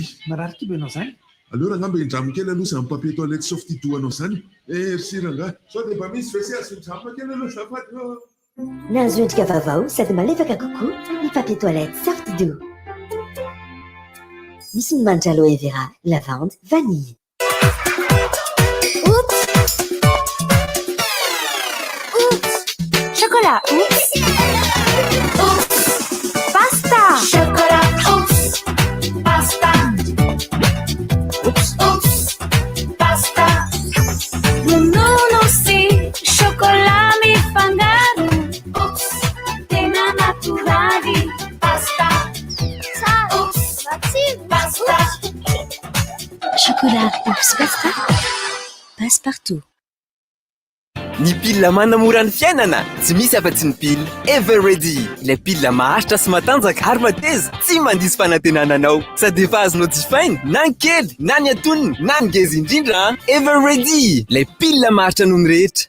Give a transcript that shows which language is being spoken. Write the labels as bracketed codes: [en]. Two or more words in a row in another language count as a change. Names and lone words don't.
[mg] Marary kibo ianao zany. Alors angamba indramo kely aloha zany [fr] papier toilette [mg] Softy to anao zany. Merci rangahy. Sao dia mba misy WC asondramo kely aloha azafady. Nahazo endrika vaovao sady malefaka kokoa ny [fr] papier toilette [mg] Softy do. Misy ny manitra aloe vera, [fr] lavande, vanille. Chocolat, oups. Oups. Pasta. Chocolat, oups. Pasta. Oups. Oups. [mg] Pasta. Nono si chocolat mi fangaro. Oups. Tena naturali. [fr] Pasta. Oups. Pasta. Chocolat, oups, pasta. Passe partout. [mg] Ny pile manamora ny fiainana tsy misy afa-tsy ny pile Everready. Ilay pile maharitra sy matanjaka ary mateza tsy mandisy fanantenananao sady efa azonao jifaina na ny kely na ny antonony na ny ngeza indrindra. Everready, ilay pile maharitra noho ny rehetra.